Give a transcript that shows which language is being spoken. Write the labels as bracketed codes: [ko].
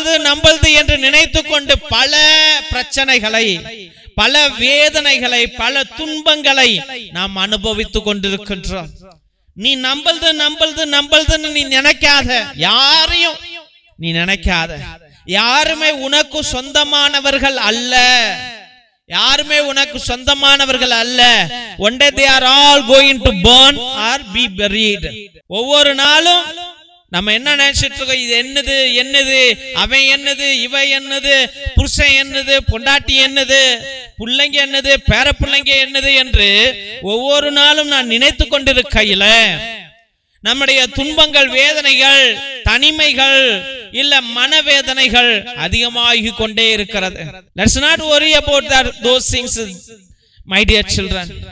[ta] நம்பல்து என்று நினைத்துக் கொண்டு பல பிரச்சனைகளை, பல வேதனைகளை, பல துன்பங்களை நாம் அனுபவித்துக் கொண்டிருக்கின்றோம். நீ நம்பல்துன்னு நீ நினைக்காத, யாரையும் நீ நினைக்காத. யாருமே உனக்கு சொந்தமானவர்கள் அல்ல, யாருமே உனக்கு சொந்தமானவர்கள் அல்ல. [en] One day they are all going to burn or be buried. [ta] ஒவ்வொரு நாளும் நம்ம என்ன நினைச்சிட்டு இருக்கோம், இது என்னது, அவன் என்னது, இவ என்னது, புருஷன் என்னது, பொண்டாட்டி என்னது, பிள்ளைங்க என்னது, பேர பிள்ளைங்க என்னது என்று ஒவ்வொரு நாளும் நான் நினைத்து கொண்டிருக்கையில நம்முடைய துன்பங்கள், வேதனைகள், தனிமைகள், இல்ல மனவேதனைகள் அதிகமாகி கொண்டே இருக்கிறது. [en] Let's not worry about those things, my dear children.